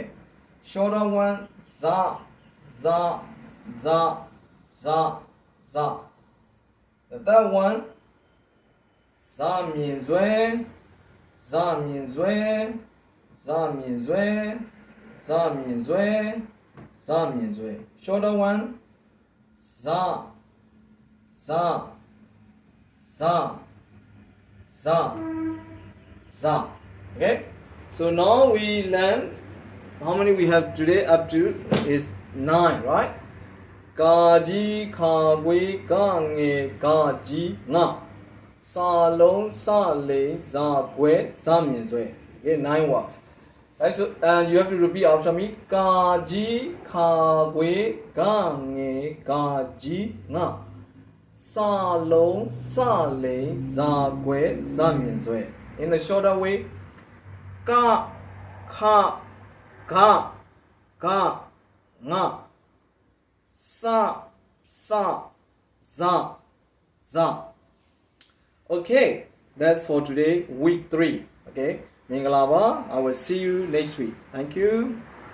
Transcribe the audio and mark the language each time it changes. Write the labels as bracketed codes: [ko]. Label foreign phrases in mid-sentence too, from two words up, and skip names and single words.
[en] Shorter one, [my] ဈ၊ ဈ၊ ဈ၊ ဈ၊ ဈ. [en] The third one, [my] ဈမျဉ်းဆွဲ၊ ဈမျဉ်းဆွဲ၊ ဈမျဉ်းဆွဲ၊ ဈမျဉ်းဆွဲ၊ ဈမျဉ်းဆွဲ. [en] Shorter one, [my] ဈ၊ ဈ၊ ဈ၊ ဈ၊ ဈ. [en] Okay? So now we learn how many we have today. Up to is 9, right? [my] ကကြီး၊ ခခွေး၊ ဂငယ်၊ ဃကြီး, င. စလုံး၊ ဆလိမ်၊ ဇကွဲ၊ ဈမျဉ်းဆွဲ. [en] Okay, 9 words. Right, so you have to repeat after me. [my] ကကြီး၊ ခခွေး၊ ဂငယ်၊ ဃကြီး, င. စလုံး၊ ဆလိမ်၊ ဇကွဲ၊ ဈမျဉ်းဆွဲ. [en] In the shorter way, [my] က၊ ခ၊ ဂ၊ ဃ, င. စ၊ ဆ, ဇ၊ ဈ. [en] Okay, that's for today, week 3. Okay, Mingalaba, I will see you next week. Thank you.